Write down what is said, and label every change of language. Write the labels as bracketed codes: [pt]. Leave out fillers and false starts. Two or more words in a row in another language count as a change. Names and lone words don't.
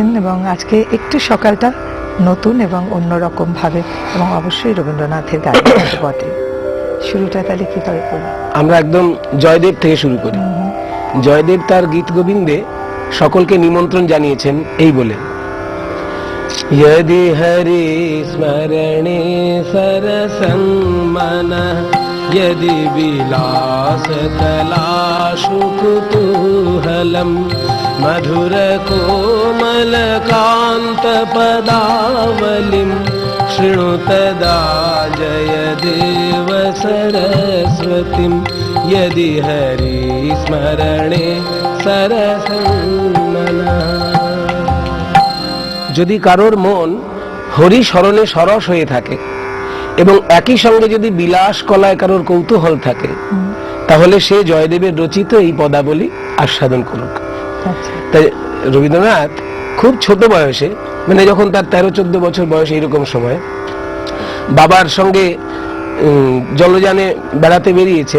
[bn] এবং আজকে একটু সকালটা নতুন এবং অন্যরকম ভাবে, এবং অবশ্যই রবীন্দ্রনাথের গান বটে। শুরুটা তাহলে কি করে করি? আমরা একদম জয়দেব থেকে শুরু করি। জয়দেব তার গীত গোবিন্দে সকলকে নিমন্ত্রণ জানিয়েছেন এই বলে, [sa] यदि हरि स्मरणे सरसं मनः, यदि विलास तलाशु कुतूहलं, मधुर कोमल कान्त पदावलिं, शृणु तदा जयदेव सरस्वतीं, यदि हरि स्मरणे सरसं मनः। [bn] যদি কারোর মন হরি স্মরণে সরস হয়ে থাকে এবং একই সঙ্গে যদি বিলাস কলায় কারোর কৌতূহল থাকে, তাহলে সে জয়দেবের রচিত এই পদাবলী আস্বাদন করুক। তাই রবীন্দ্রনাথ খুব ছোট বয়সে, মানে যখন তার 13-14 বছর বয়স, এইরকম সময় বাবার সঙ্গে জলযানে বেড়াতে বেরিয়েছেন।